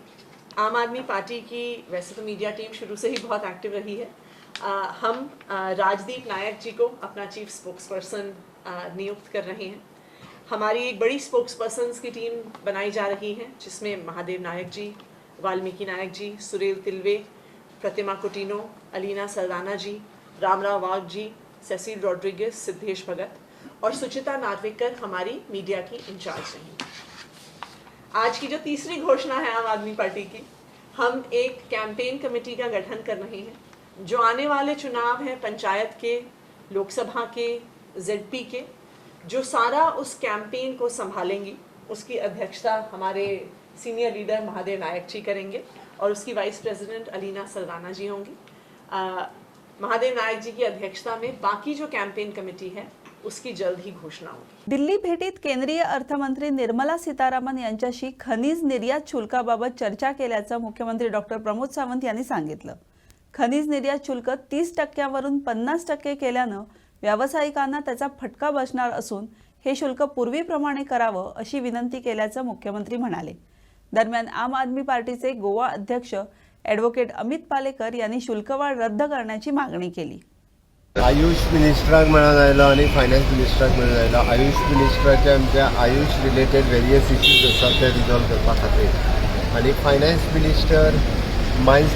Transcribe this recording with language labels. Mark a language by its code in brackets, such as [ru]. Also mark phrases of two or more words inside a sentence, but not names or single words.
[hi] आम आदमी पार्टी की वैसे तो मीडिया टीम शुरू से ही बहुत एक्टिव रही है. हम राजदीप नायक जी को अपना [en] chief spokesperson [hi] नियुक्त कर रहे हैं. हमारी एक बड़ी स्पोक्सपर्सन्स की टीम बनाई जा रही है जिसमें महादेव नायक जी, वाल्मीकि नायक जी, सुरेल तिलवे, प्रतिमा कुटिनो, अलीना साल्ढाना जी, रामराव वाघ जी, सेसिल रॉड्रिगेज, सिद्धेश भगत और सुचिता नार्वेकर हमारी मीडिया की इंचार्ज रहेंगी. आज की जो तीसरी घोषणा है आम आदमी पार्टी की, हम एक [en] campaign committee [hi] का गठन कर रहे हैं जो आने वाले चुनाव हैं पंचायत के, लोकसभा के, जेडपी के, जो सारा उस कैंपेन को संभालेंगी. उसकी अध्यक्षता हमारे [en] senior leader [hi] महादेव नायक जी करेंगे और उसकी [en] vice president [hi] अलीना साल्ढाना जी होंगी. महादेव नायक जी की अध्यक्षता में बाकी जो [en] campaign committee [hi] है उसकी जल्द ही घोषणा होगी. [mr] दिल्ली भेटीत केंद्रीय अर्थमंत्री निर्मला सीतारामन यांच्याशी खनिज निर्यात शुल्काबाबत चर्चा केल्याचं मुख्यमंत्री डॉक्टर प्रमोद सावंत यांनी सांगितलं. खनिज निर्यात शुल्क 30% वरून 50% केल्यानं व्यावसायिकांना त्याचा फटका बसणार असून हे शुल्क पूर्वीप्रमाणे करावं अशी विनंती केल्याचं मुख्यमंत्री म्हणाले. दरम्यान आम आदमी पार्टीचे गोवा अध्यक्ष ॲडव्होकेट अमित पालेकर यांनी शुल्कवाढ रद्द करण्याची मागणी केली. [kok] आयुष मिनिस्टराक मेळून आयलो आनी फायनान्स मिनिस्टराक मेळून आयलो. आयुष मिनिस्टराचे आमच्या आयुष [en] related various issues [kok] आसात ते रिजॉल्व करपा खातीर आनी [en] finance minister mines